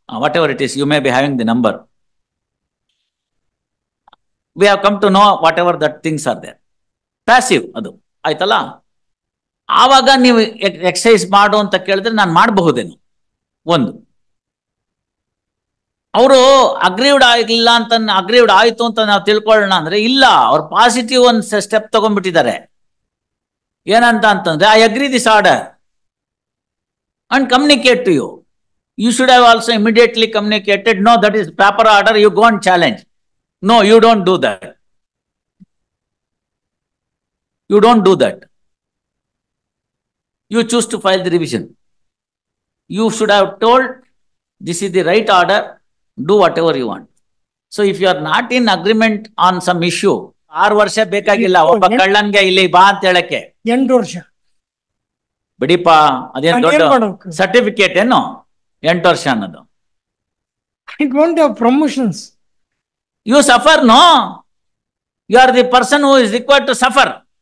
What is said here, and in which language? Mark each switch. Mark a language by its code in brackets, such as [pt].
[en] Whatever it is, you may be having the number. We have come to know whatever that things are there. Passive, [kn] adu. ಆಯ್ತಲ್ಲ, ಆವಾಗ ನೀವು exercise ಮಾಡು ಅಂತ ಕೇಳಿದ್ರೆ ನಾನು ಮಾಡಬಹುದೇನು? ಒಂದು, ಅವರು ಅಗ್ರೀವ್ಡ್ ಆಗಿಲ್ಲ ಅಂತ, ಅಗ್ರೀವ್ಡ್ ಆಯ್ತು ಅಂತ ನಾವು ತಿಳ್ಕೊಳ್ಳೋಣ ಅಂದ್ರೆ ಇಲ್ಲ, ಅವ್ರು ಪಾಸಿಟಿವ್ ಒಂದು ಸ್ಟೆಪ್ ತಗೊಂಡ್ಬಿಟ್ಟಿದ್ದಾರೆ. ಏನಂತ ಅಂತಂದ್ರೆ, [en] I agree this order and communicate to you. You should have also immediately communicated, no that is paper order, you go and challenge. No, you don't do that. You don't do that. You choose to file the revision. You should have told, this is the right order, do whatever you want. So if you are not in agreement on some issue, [kn] 6 ವರ್ಷ ಬೇಕಾಗಿಲ್ಲ ಒಬ್ಬ ಕಳ್ಳನ್ಗೆ ಇಲ್ಲಿ ಬಾ ಅಂತ ಹೇಳಕ್ಕೆ. 8 ವರ್ಷ ಬಿಡಿಪ, ಅದೇನ್ ನಾನ್ ದೊಡ್ಡ ಏನ್ ಮಾಡ್ಬೇಕು? ಸರ್ಟಿಫಿಕೇಟ್ ಏನು 8 ವರ್ಷ ಅನ್ನೋದು? [en] I don't have promotions. You suffer, no, you are the person who is required to suffer